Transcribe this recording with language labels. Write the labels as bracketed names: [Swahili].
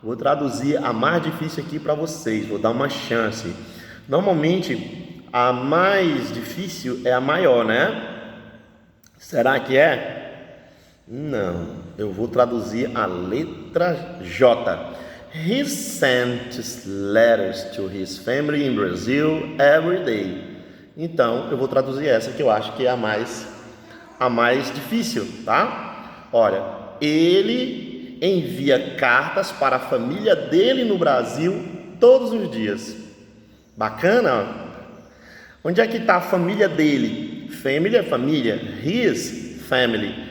[Portuguese] Vou traduzir a mais difícil aqui para vocês, vou dar uma chance. Normalmente, a mais difícil é a maior, né? Será que é? Não, eu vou traduzir a letra J. [English] He sent letters to his family in Brazil every day. [Portuguese] Então, eu vou traduzir essa que eu acho que é a mais difícil, tá? Olha, ele envia cartas para a família dele no Brasil todos os dias. Bacana? Onde é que está a família dele? Family é família. [English] His family.